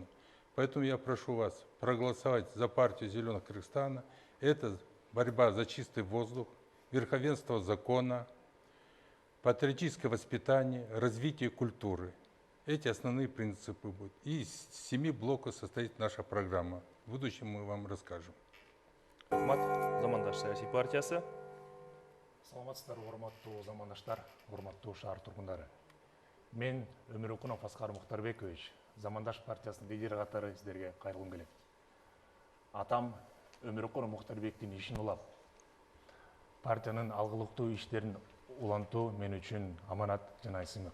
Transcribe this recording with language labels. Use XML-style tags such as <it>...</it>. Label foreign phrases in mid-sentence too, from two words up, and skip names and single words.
<ru>Поэтому я прошу вас проголосовать за партию «Зеленого Кыргызстана». Это борьба за чистый воздух, верховенство закона, патриотическое воспитание, развитие культуры. Эти основные принципы будут. И из 7 блоков состоит наша программа. В будущем мы вам расскажем.</ru> <ky>Рахмат, Замандаш саясий партиясы. Саламатсыздар, урматтуу замандаштар, урматтуу шаар тургундары. Мен Өмүрөкунов Аскар Мухтарбекович, Замандаш партиясынын лидери катары сиздерге кайрылгым келет. Атам Өмүрөкунов Мухтарбектин ишин улап, партиянын алгылыктуу иштерин улантуу мен үчүн аманат жана сыймык.</ky>